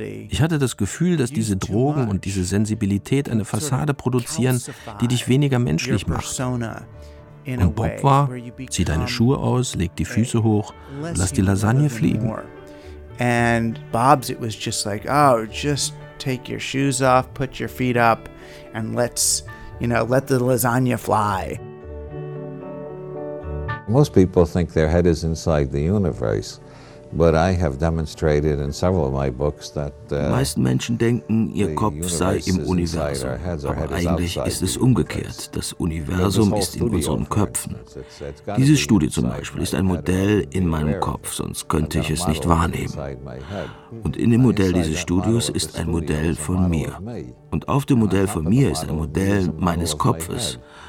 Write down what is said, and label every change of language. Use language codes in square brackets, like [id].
[de] Ich hatte das Gefühl, dass diese Drogen und diese Sensibilität eine Fassade produzieren, die dich weniger menschlich macht. Und Bob war: Zieh deine Schuhe aus, leg die Füße hoch, lass die Lasagne fliegen. [en] And Bob's, it was just like, oh, just take your shoes off, put your feet up. And let's, you know, let the lasagna fly. Most people think their head is inside the universe, but I have demonstrated in several of my books that. [de] Meisten Menschen denken, ihr Kopf sei im Universum, aber eigentlich ist es umgekehrt. Das Universum ist in unseren Köpfen. Diese Studie zum Beispiel ist ein Modell in meinem Kopf, sonst könnte ich es nicht wahrnehmen. Und in dem Modell dieses Studios ist ein Modell von mir. Und auf dem Modell von mir ist ein Modell meines Kopfes.